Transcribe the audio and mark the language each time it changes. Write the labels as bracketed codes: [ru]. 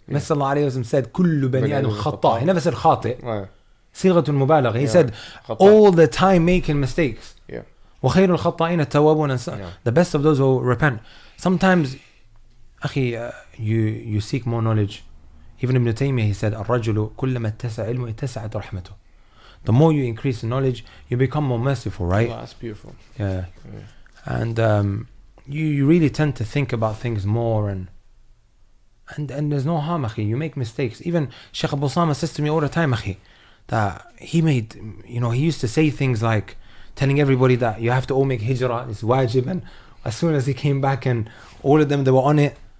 [en] Mr. Sallallahu Alaihi Wasallam said, [ar] "Kullu bani adam khata." [en] He never said khati. Right. [ar] Sighatul mubalagh. [en] He said all the time making mistakes. Yeah. [ar] وَخَيْرُ الْخَطَّائِينَ التَّوَّابُونَ. [en] The best of those who repent. Sometimes, أخي, you seek more knowledge. Even Ibn Taymiyyah, he said, [ar] الرجل كلما اتسع علمه اتسعت رحمته. [en] The more you increase in knowledge, you become more merciful, right? Oh, that's beautiful. Yeah. And you really tend to think about things more, and there's no harm, akhi. You make mistakes. Even Sheikh Abu Sama says to me all the time, akhi, that he made, he used to say things like telling everybody that you have to all make hijrah, it's wajib, and as soon as he came back and all of them, they were on it.